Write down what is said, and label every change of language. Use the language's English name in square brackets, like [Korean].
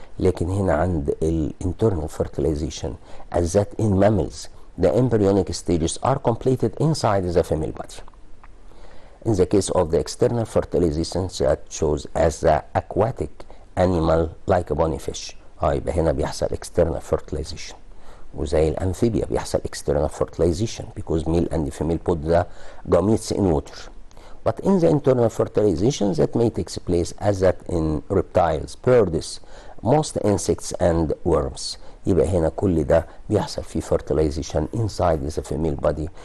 [Arabic] لكن هنا عند [English] internal fertilization as that in mammals, the embryonic stages are completed inside the female body. In the case of the external fertilization that shows as the aquatic animal like a bony fish. [Arabic] يبقى هنا بيحصل [English] external fertilization. [Arabic] وزي الامفيبيا بيحصل [English] external fertilization because male and female put the gametes in water. But in the internal fertilization that may take place as that in reptiles, birds, most insects and worms. [Arabic] يبقى هنا كل ده بيحصل فيه fertilization inside the female body.